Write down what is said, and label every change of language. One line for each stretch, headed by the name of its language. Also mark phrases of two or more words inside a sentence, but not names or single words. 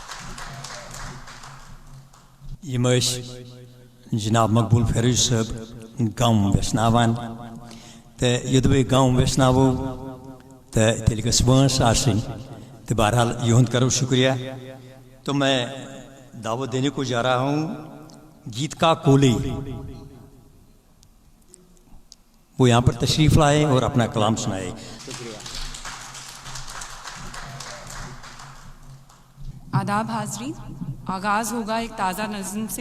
Kashmiri: یہ جناب مقبول فیروزی صاحب گام ویسناوان تو یدوے گام ویسناوو تو تیل گس وانس آسن تو بہرحال یہند کرو شکریہ.
Urdu: تو میں دعوت دینے کو جا رہا ہوں گیت کا کولی، وہ یہاں پر تشریف لائے اور اپنا کلام سنائے. آداب حاضرین، آغاز ہوگا ایک تازہ نظم سے.